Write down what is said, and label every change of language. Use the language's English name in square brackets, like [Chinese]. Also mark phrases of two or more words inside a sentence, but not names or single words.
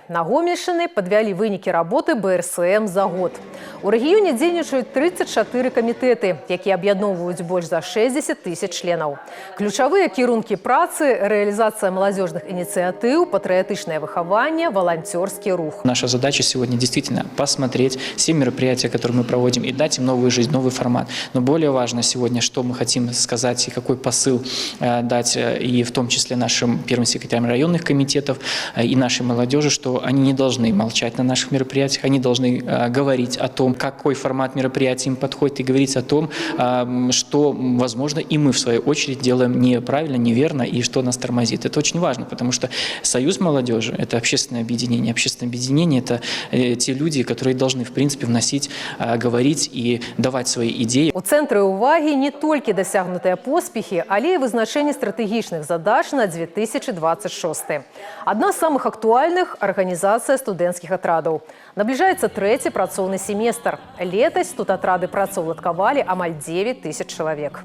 [Belarusian] На Гомельшчыны падвялі вынікі работы БРСМ за год. У рэгіёне дзейнічаюць 34 камітэты, якія аб'ядноўваюць больш за 60 тысяч членаў. Ключавыя кірункі працы – рэалізацыя маладзёжных ініцыятыў, патрыятычнае выхаванне, волонтерский рух. [Russian] Наша задача сегодня действительно посмотреть все мероприятия, которые мы проводим, и дать им новую жизнь, новый формат. Но более важно сегодня, что мы хотим сказать и какой посыл дать, и в том числе нашим первым секретарям районных комитетов и нашей молодежи, что они не должны молчать на наших мероприятиях, они должны говорить о том, какой формат мероприятий им подходит, и говорить о том, что, возможно, и мы в свою очередь делаем неправильно, неверно, и что нас тормозит. Это очень важно, потому что Союз молодежи – это общественное объединение. Общественное объединение – это те люди, которые должны, в принципе, вносить, говорить и давать свои идеи. [Belarusian] У цэнтры ўвагі не толькі дасягнутыя поспехі, але і вызначэнне стратэгічных задач на 2026. Одна з самых актуальных – арганізацыя студэнцкіх атрадаў. Набліжаецца трэці працоўны семестр. Летась тут атрады працаўладкавалі амаль 9 тысяч чалавек.